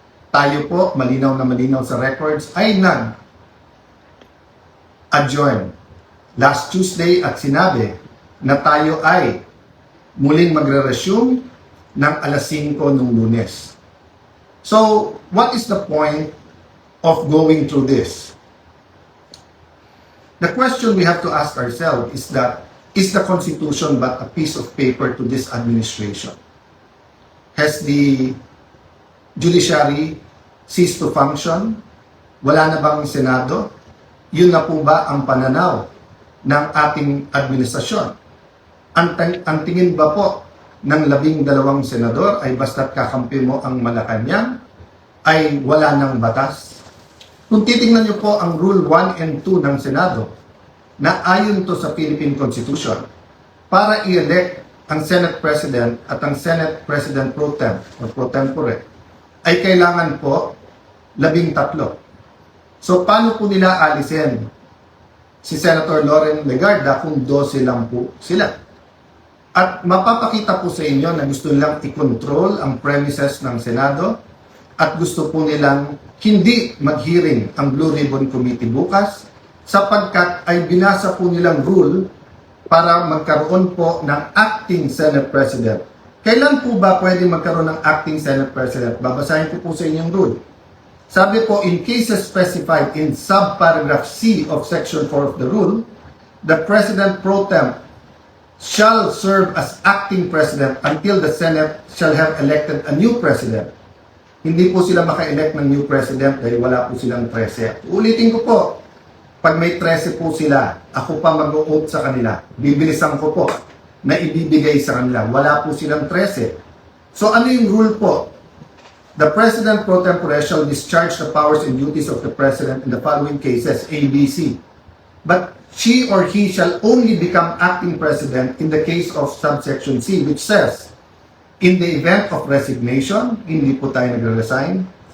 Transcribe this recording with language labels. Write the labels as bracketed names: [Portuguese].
[Filipino] Tayo po, malinaw na malinaw sa records, ay nag-adjourn last Tuesday at sinabi na tayo ay muling magre-resume ng alas 5 ng Lunes. [English] So, what is the point of going through this? The question we have to ask ourselves is that, is the Constitution but a piece of paper to this administration? Has the judiciary ceased to function? [Filipino] Wala na bang Senado? Yun na po ba ang pananaw ng ating administrasyon? Ang tingin ba po ng 12 senador ay basta't kakampi mo ang Malacanang ay wala ng batas? Kung titingnan niyo po ang Rule 1 and 2 ng Senado na ayon to sa Philippine Constitution, para i-elect ang Senate President at ang Senate President Pro Tem o Pro Tempore ay kailangan po 13. So, paano po nila alisin si Senator Loren Legarda kung 12 lang po sila? At mapapakita po sa inyo na gusto nilang i-control ang premises ng Senado at gusto po nilang hindi mag-hearing ang Blue Ribbon Committee bukas sapagkat ay binasa po nilang rule para magkaroon po ng acting Senate President. Kailan po ba pwede magkaroon ng acting Senate President? Babasahin ko po sa inyong rule. Sabi po, [English] in cases specified in subparagraph C of Section 4 of the rule, the President Pro Tem shall serve as acting President until the Senate shall have elected a new President. [Filipino] Hindi po sila maka-elect ng new President dahil wala po silang 13. Ulitin ko po, pag may 13 po sila, ako pa mag-o-oath sa kanila. Bibilisan ko po na ibibigay sa kanila. Wala po silang 13. So ano yung rule po? [English] The President Pro Tempore shall discharge the powers and duties of the President in the following cases, A, B, C. But she or he shall only become acting President in the case of subsection C, which says, in the event of resignation, [Filipino] hindi po tayo nagre-resign.